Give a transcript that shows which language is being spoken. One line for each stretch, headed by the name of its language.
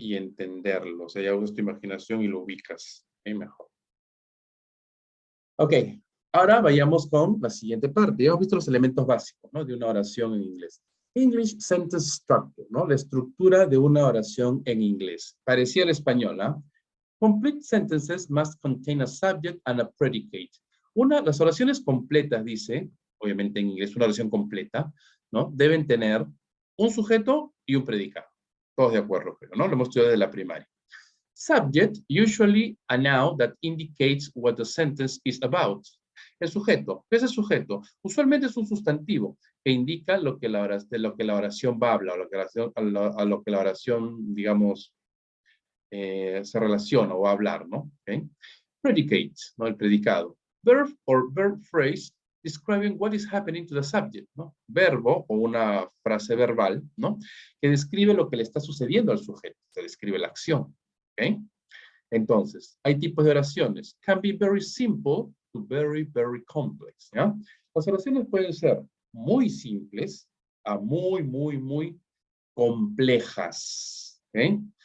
Spanish: Y entenderlo. O sea, ya usas tu imaginación y lo ubicas, ¿okay? Mejor. Ok, ahora vayamos con la siguiente parte. Ya hemos visto los elementos básicos, ¿no? De una oración en inglés.
English: English sentence structure,
Spanish: ¿no? La estructura de una oración en inglés. Parecía el español, ¿ah?
English: Complete sentences must contain a subject and a predicate.
Spanish: Las oraciones completas, dice, obviamente en inglés, una oración completa, ¿no? Deben tener un sujeto y un predicado. Todos de acuerdo, pero, ¿no? Lo hemos estudiado desde la primaria.
English: Subject, usually a noun that indicates what the sentence is about.
Spanish: El sujeto, ¿qué es el sujeto? Usualmente es un sustantivo que indica de lo que la oración va a hablar, a lo que la oración, digamos, se relaciona o va a hablar, ¿no? Okay. Predicate, ¿no? El predicado.
English: Verb or verb phrase describing what is happening to the subject, ¿no?
Spanish: Verbo o una frase verbal, ¿no? Que describe lo que le está sucediendo al sujeto, se describe la acción, ¿ok? Entonces, hay tipos de oraciones.
English: Can be very simple to very, very complex, ¿ya?
Spanish: Las oraciones pueden ser muy simples a muy, muy, muy complejas, ¿ok?